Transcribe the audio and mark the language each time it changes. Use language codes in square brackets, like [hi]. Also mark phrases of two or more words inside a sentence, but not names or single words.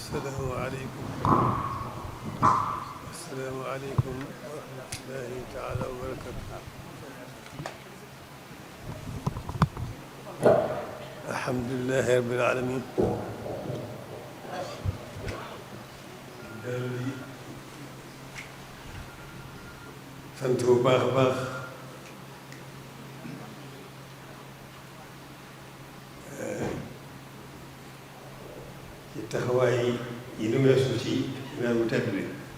[ar] السلام عليكم. السلام عليكم ورحمة الله تعالى وبركاته. الحمد لله رب العالمين. [wo] di sant bu baax a baax ci taxawaay yi nu weesu ci weer bu tedd bi.